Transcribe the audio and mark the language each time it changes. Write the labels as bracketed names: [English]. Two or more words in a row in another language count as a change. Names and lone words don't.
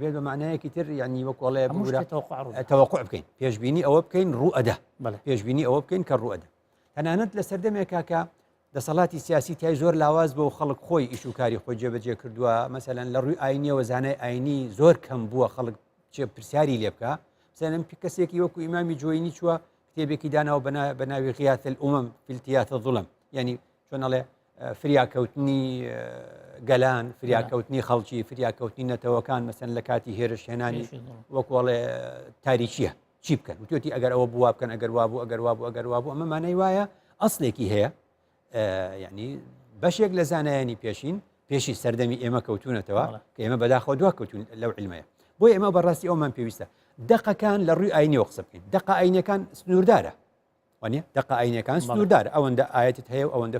[Central Kurdish] بە معنایەکی تر یعنی وەکوڵەیە تەوەقع بکەین پێشبینی ئەوە بکەین ڕوئەدە پێشبینی ئەوە بکەین کە ڕوئەدە تەنانەت لە سەردەمێکا کە دەسەڵاتی سیاسی تای زۆر لاواز بۆ خەڵک خۆی ئیش و کاری خۆی جێبەجێ کردووە مەسەلەن لە ڕووی ئاینیەوە زانای ئاینی زۆر کەم بووە خەڵک پرسیاری لێ بکە مثلا کەسێکی وەکو ئیمامی جوینی چووە کتێبێکی داناوە بە ناوی غیاث الأمم في التياث الظلم یعنی چۆن ئەڵێ فریاکەوتنی گەلان فریاکەوتنی خەڵکی فریاکەوتنی نەتەوەکان مەسەن لە کاتی هێرش هێنانی وەکوڵێ تاریچیە چی بکەن وتوێتی ئەگەر ئەوە بووا بکەن ئەگەر وابوو ئەگەر وابوو ئەگەر وابوو ئەمە مانای وایە ئەسڵێکی هەیە یعنی بەشێک لە زانایانی پێشی سەردەمی ئێمە کەوتونەتەوە کە ئێمە بەداخەوە دوا کەوتون لەو علمەیە بۆی ئێمە بەڕاستی ئەومان پێویستە دقەکان لە ڕووی ئاینیەوە قسە بکەین دقە ئاینەکان سنووردارە وانە دقە ئاینەکان سنووردار ئەوەندە ئاەتت هەیە و ئەوەندە